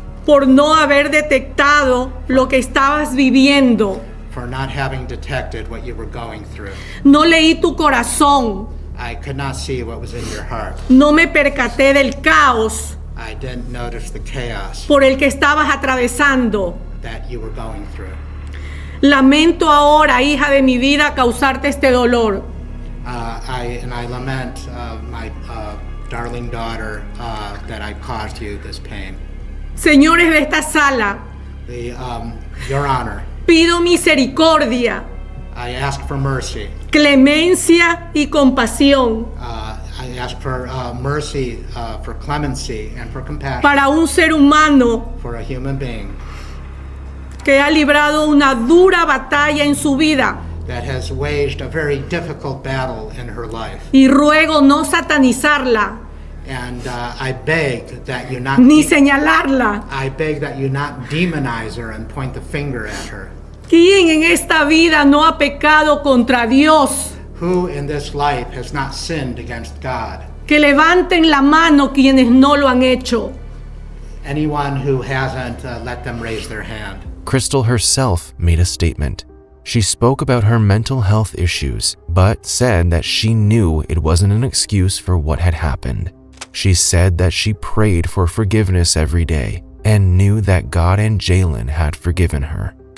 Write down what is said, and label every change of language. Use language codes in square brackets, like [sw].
[es] por no haber detectado lo que estabas viviendo. [en] for not having detected what you were going through. [es] No leí tu corazón. [en] I could not see what was in your heart. [es] No me percaté del caos [en] I didn't notice the chaos [es] por el que estabas atravesando. [en] that you were going through. [es] Lamento ahora, hija de mi vida, causarte este dolor. [en] I lament my darling daughter that I caused you this pain. [es] Señores de esta sala, [en] Your Honor, [es] pido misericordia, [en] I ask for mercy. [es] clemencia y compasión [en] I ask for mercy, for clemency, and for compassion [es] para un ser humano [en] for a human being [es] que ha librado una dura batalla en su vida. [en] that has waged a very difficult battle in her life. [es] Y ruego no satanizarla, [en] And I beg that you not [es] ni señalarla. [en] I beg that you not demonize her and point the finger at her. [es] ¿Quién en esta vida no ha pecado contra Dios? [en] Who in this life has not sinned against God? [es] Que levanten la mano quienes no lo han hecho. [en] Anyone who hasn't, let them raise their hand. Crystal herself made a statement. She spoke about her mental health issues, but said that she knew it wasn't an excuse for what had happened. She said that she prayed for forgiveness every day and knew that God and Jailyn had forgiven her.